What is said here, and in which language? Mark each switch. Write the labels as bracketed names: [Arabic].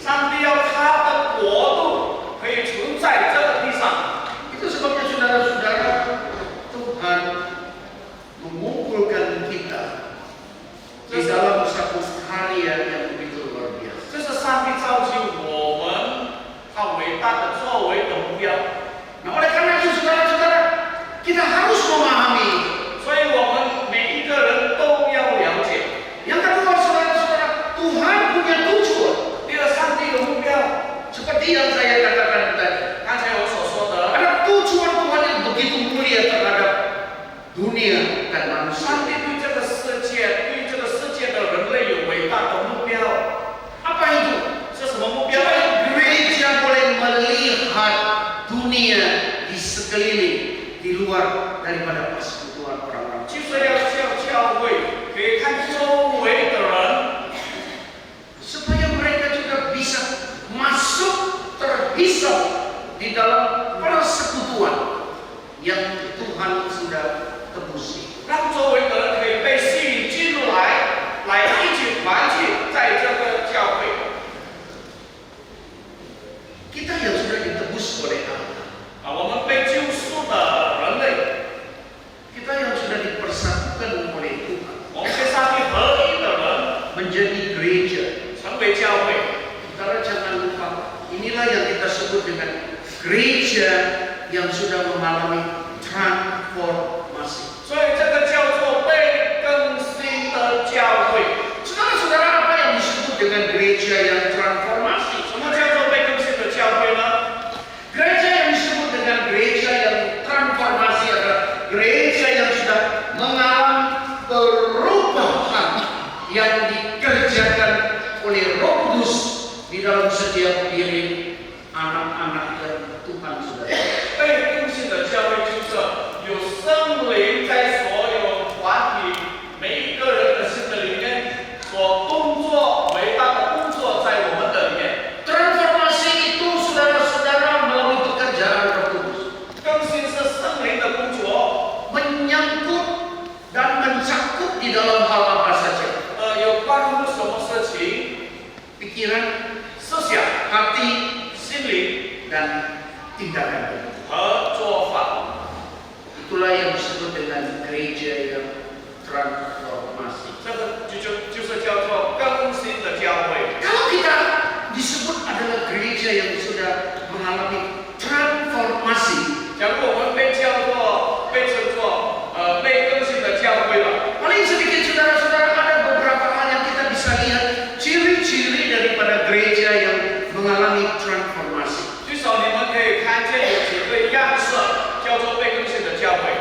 [Chinese] 上帝要他的国度可以存在这个地上。 [Indonesian] Itu sebabnya saudara-saudara, Tuhan mengumpulkan kita di dalam satu karya yang begitu luar biasa. [Chinese] 这是上帝召集我们他伟大的作为的目标。 [Indonesian] Nah, oleh karena itu saudara-saudara, kita harus memahami. [Chinese] 所以我们每一个人都要了解。 [Indonesian] Yang kedua, saudara-saudara, Tuhan punya tujuan. [Chinese] 第二，上帝的目标， [Indonesian] Seperti yang saya katakan tadi, [Chinese] 刚才我所说的， [Indonesian] ada tujuan Tuhan yang begitu mulia terhadap dunia dan manusia. [Chinese] 上帝对这个世界，对这个世界的人类有伟大的目标。 [Indonesian] Apa itu? [Chinese] 是什么目标呢？ [Indonesian] Supaya gereja boleh melihat dunia di sekeliling, di luar daripada persekutuan orang-orang. [Chinese] 就是要叫教会可以看周围的人， [Indonesian] Supaya mereka juga bisa masuk terhisap di dalam persekutuan yang Tuhan sudah tebusi. [Chinese] 让周围的人可以被吸引进入来一起团聚在这个教会。 [Indonesian] Kita yang sudah ditebus oleh Allah, [Chinese] 我们被救赎的人类， [Indonesian] kita yang sudah dipersatukan oleh Tuhan [Chinese] 我们跟上帝合一的人， [Indonesian] menjadi gereja. [Chinese] 成为教会。 [Indonesian] Saudara jangan lupa, inilah yang kita sebut dengan gereja yang sudah mengalami transformasi. [Chinese] 所以这个叫做被更新的教会。 [Indonesian] Saudara-saudara, apa yang disebut dengan gereja yang transformasi? [Chinese] 什么叫做被更新的教会呢？ [Indonesian] Gereja yang disebut dengan gereja yang transformasi adalah gereja yang sudah mengalami perubahan yang dikerjakan oleh Roh Kudus di dalam setiap diri anak-anak yang Tuhan sudah. [Chinese] 被更新的教会就是有圣灵在所有团体每一个人的心的里面所工作伟大的工作在我们的里面。 [Indonesian] Transformasi itu saudara-saudara melalui pekerjaan Roh Kudus [Chinese] 更新是圣灵的工作， [Indonesian] menyangkut dan mencakup di dalam hal apa saja. [Chinese] 有关乎什么事情？ [Indonesian] Pikiran, [Chinese] 思想、 [Indonesian] hati, [Chinese] 心灵 [Indonesian] dan tindakan. [Chinese] 和做法。 [Indonesian] Itulah yang disebut dengan gereja yang transformasi. [Chinese] 这个就是叫做更新的教会。 [Indonesian] Kalau kita disebut adalah gereja yang sudah mengalami transformasi, [Chinese] 假如我们被称作被更新的教会了， [Indonesian] paling sedikit saudara-saudara ada beberapa hal yang kita bisa lihat ciri-ciri daripada gereja yang mengalami transformasi. [Chinese] 至少你们可以看见有几个样式，叫做被更新的教会。